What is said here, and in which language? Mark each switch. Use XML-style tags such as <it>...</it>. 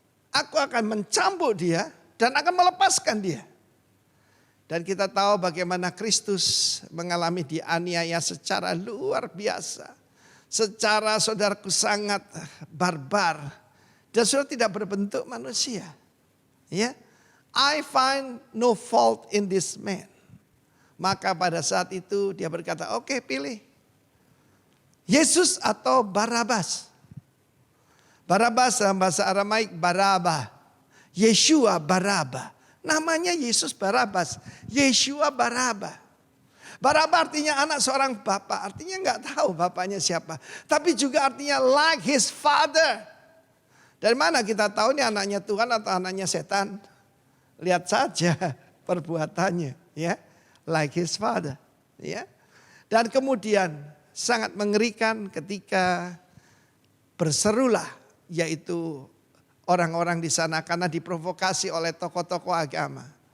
<id>Aku akan mencambuk dia. Dan akan melepaskan dia. Dan kita tahu bagaimana Kristus mengalami dianiaya secara luar biasa. Secara saudaraku sangat barbar. Dan saudara tidak berbentuk manusia. Ya,</id> <en>I find no fault in this man.</en> <id>Maka pada saat itu dia berkata, oke, pilih. Yesus atau Barabas. Barabas dalam bahasa Aramaik Baraba. Yeshua Baraba. Namanya Yesus Barabas. Yeshua Baraba. Baraba artinya anak seorang bapak, artinya nggak tahu bapaknya siapa. Tapi juga artinya</id> <en>like his father.</en> <id>Dari mana kita tahu ini anaknya Tuhan atau anaknya setan? Lihat saja perbuatannya, ya,</id> <en>like his father,</en> <id>ya. Dan kemudian sangat mengerikan ketika berserulah, yaitu orang-orang di sana karena diprovokasi oleh tokoh-tokoh agama.</id>